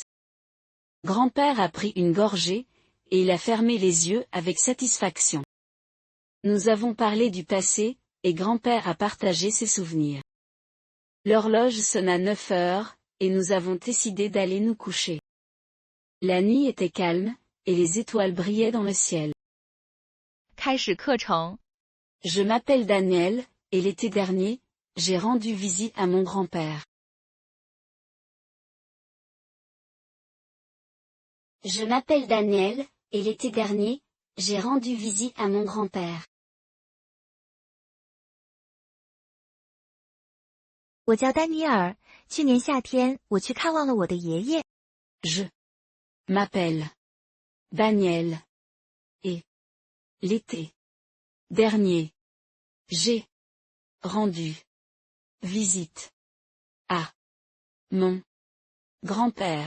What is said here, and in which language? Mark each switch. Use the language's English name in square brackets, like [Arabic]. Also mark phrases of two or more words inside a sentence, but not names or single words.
[French] Grand-père a pris une gorgée, et il a fermé les yeux avec satisfaction. Nous avons parlé du passé, et grand-père a partagé ses souvenirs. L'horloge sonna 9 heures, et nous avons décidé d'aller nous coucher. La nuit était calme, et les étoiles brillaient dans le ciel. [Chinese] 开始课程。 [French] Je m'appelle Daniel, et l'été dernier, j'ai rendu visite à mon grand-père. Je m'appelle Daniel, et l'été dernier, j'ai rendu visite à mon grand-père. [Chinese] 我叫丹尼尔，去年夏天我去看望了我的爷爷。 [French] Je m'appelle Daniel, et l'été dernier, j'ai rendu visite à mon grand-père.